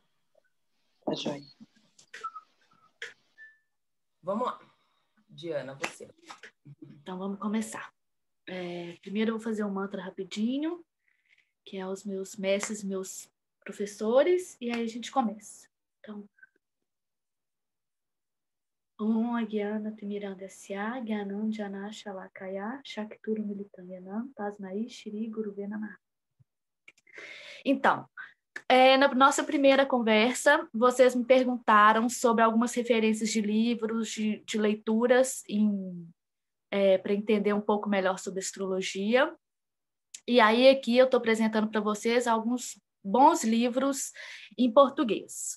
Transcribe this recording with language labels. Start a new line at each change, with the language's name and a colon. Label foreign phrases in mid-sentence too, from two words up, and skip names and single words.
Portuguese: Tá joia. Vamos lá. Diana, você. Então vamos começar. Primeiro eu vou fazer um mantra rapidinho, que é os meus mestres, meus professores, e aí a gente começa. Então,
Sanskrit: Om Agyana Timirandasya Gyanam Jana Shalakaya Shakturu Militanyanam Tasmai Shri Guruve Namah.
Portuguese: Então, na nossa primeira conversa, vocês me perguntaram sobre algumas referências de livros, de leituras, para entender um pouco melhor sobre astrologia. E aí aqui eu estou apresentando para vocês alguns bons livros em português.